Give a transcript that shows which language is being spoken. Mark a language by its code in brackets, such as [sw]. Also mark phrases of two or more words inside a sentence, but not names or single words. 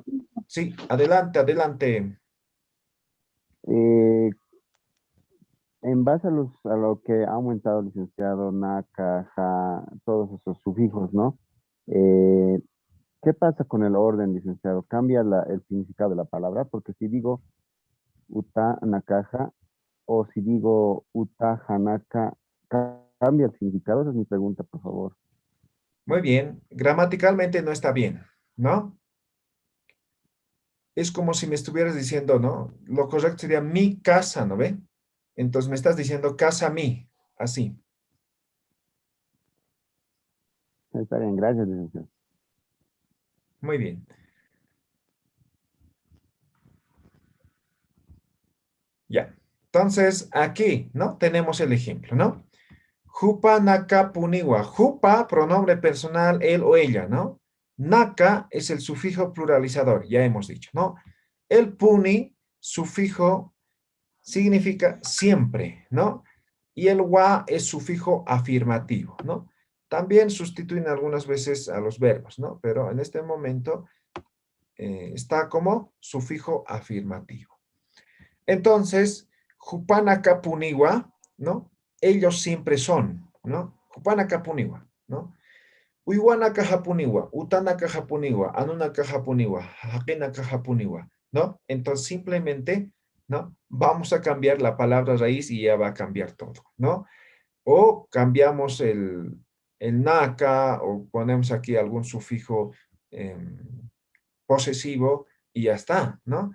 [es] Sí, adelante, adelante. En base a lo que ha aumentado el licenciado, [ay] Naka, Ja, [es] todos esos sufijos, ¿no? ¿Qué pasa con el orden, licenciado? ¿Cambia el significado de la palabra? Porque si digo [ay] uta, nakaja, [es] o si digo [ay] uta, hanaka, [es] ¿cambia el significado? Esa es mi pregunta, por favor. Muy bien. Gramaticalmente no está bien, ¿no? Es como si me estuvieras diciendo, ¿no? Lo correcto sería mi casa, ¿no ve? Entonces me estás diciendo casa mi, así. Está bien, gracias, licenciado. Muy bien. Ya. Entonces, aquí, ¿no? Tenemos el ejemplo, ¿no? [ay] Jupa naka puniwa. Jupa, [es] pronombre personal, él o ella, ¿no? Naka es el sufijo pluralizador, ya hemos dicho, ¿no? El puni, sufijo, significa siempre, ¿no? Y el wa es sufijo afirmativo, ¿no? También sustituyen algunas veces a los verbos, ¿no? Pero en este momento está como sufijo afirmativo. Entonces, [ay] Jupanaka puniwa, [es] ¿no? Ellos siempre son, ¿no? [ay] Jupanaka puniwa, ¿no? Uiwanaka japuniwa, utanaka japuniwa, anunaka japuniwa, hakenaka japuniwa, [es] ¿no? Entonces, simplemente, ¿no? Vamos a cambiar la palabra raíz y ya va a cambiar todo, ¿no? O cambiamos el naka o ponemos aquí algún sufijo posesivo y ya está, ¿no?